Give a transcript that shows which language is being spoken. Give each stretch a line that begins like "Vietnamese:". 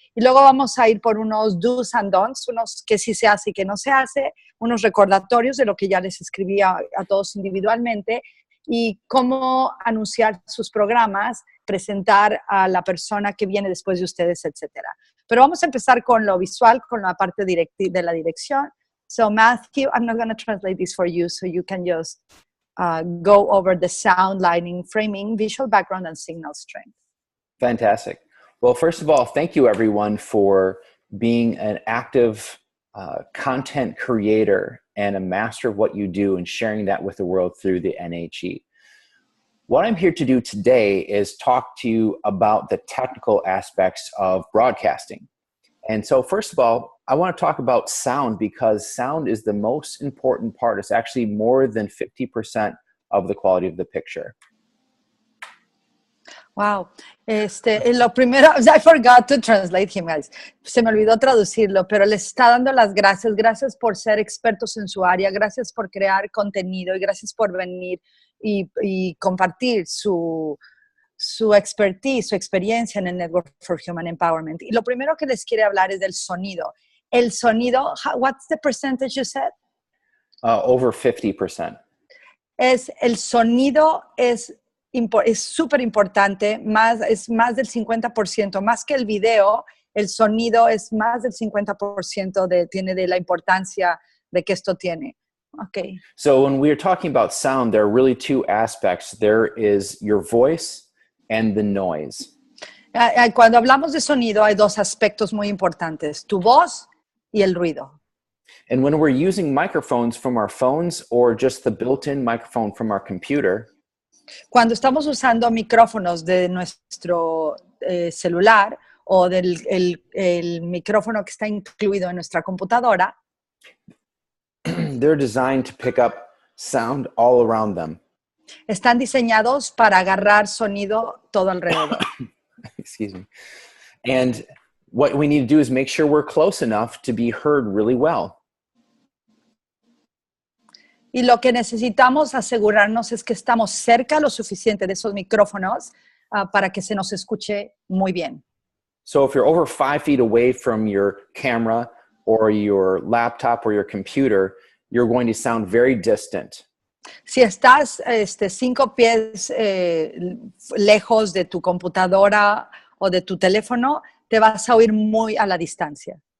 Spanish: Y luego vamos a ir por unos
English: do's and don'ts,
Spanish: unos que sí se hace y que no se hace, unos recordatorios de lo que ya les escribí a todos individualmente, y cómo anunciar sus programas, presentar a la persona que viene después de ustedes, etcétera. Pero vamos a empezar con lo visual, con la parte de la dirección.
English: So Matthew, I'm not going to translate this for you, so you can just go over the sound, lighting, framing, visual background, and signal strength. Fantastic. Well, first of all, thank you everyone for being an active content creator and a master of what you do and sharing that with the world through the NHE. What I'm here to do today is talk to you about the technical aspects of broadcasting. And so first of all, I want to talk about sound because sound is the most important part. It's actually more than 50% of the quality of the picture. Wow.
Spanish: Lo primero,
English: I forgot to translate him, guys.
Spanish: Se me olvidó traducirlo, pero les está dando las gracias. Gracias por ser expertos en su área. Gracias por crear contenido y gracias por venir y compartir su expertise, su experiencia en el Network for Human Empowerment. Y lo primero que les quiere hablar es del sonido. El sonido,
English: what's the percentage you said? Over 50%.
Spanish: El sonido es súper importante, es más del 50%, más que el video, el sonido es más del 50% tiene de la importancia de que esto tiene.
English: Okay. So when we're talking about sound, there are really two aspects. There is your voice and the noise.
Spanish: Cuando hablamos de sonido hay dos aspectos muy importantes, tu voz y el ruido.
English: And when we're using microphones from our phones or just the built-in microphone from our computer,
Spanish: cuando estamos usando micrófonos de nuestro celular o el micrófono que está incluido en nuestra computadora,
English: they're designed to pick up sound all around them.
Spanish: Están diseñados para agarrar sonido todo alrededor.
English: Excuse me. And what we need to do is make sure we're close enough to be heard really well.
Spanish: Y lo que necesitamos asegurarnos es que estamos cerca lo suficiente de esos micrófonos para que se nos escuche muy bien.
English: So if you're over 5 feet away from your camera or your laptop or your computer, you're going to sound very distant.
Spanish: Si estás 5 pies lejos de tu computadora o de tu teléfono, te vas a oír muy a la distancia.